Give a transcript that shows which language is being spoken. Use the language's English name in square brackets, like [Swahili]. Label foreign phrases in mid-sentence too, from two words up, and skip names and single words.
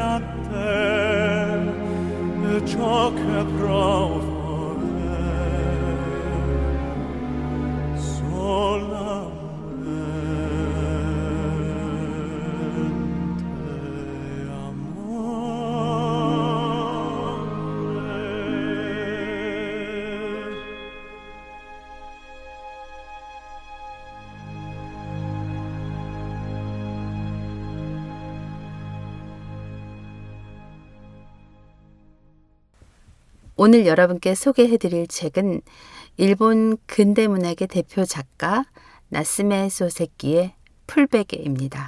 [Italian] a te e ciò che provo è solamente amore. [Korean] 오늘 여러분께 소개해드릴 책은 일본 근대문학의 대표 작가 나스메 소세키의 풀베개입니다.